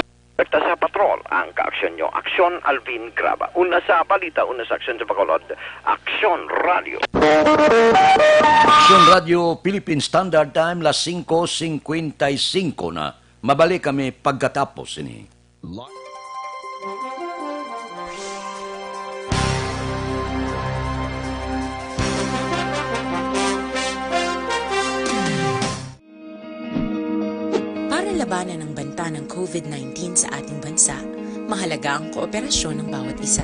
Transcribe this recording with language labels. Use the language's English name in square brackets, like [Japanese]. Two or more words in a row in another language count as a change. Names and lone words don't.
[Filipino] Pagta sa patrol, ang ka-aksyon nyo, Aksyon Alvin Graba. Una sa balita, una sa aksyon sa Bacolod, Aksyon Radio. Aksyon Radio, Philippine Standard Time, las 5:55 na. [Hiligaynon] Mabalik kami pagkatapos ini. [Filipino] Labanan ng banta ng COVID-19 sa ating bansa, mahalaga ang kooperasyon ng bawat isa.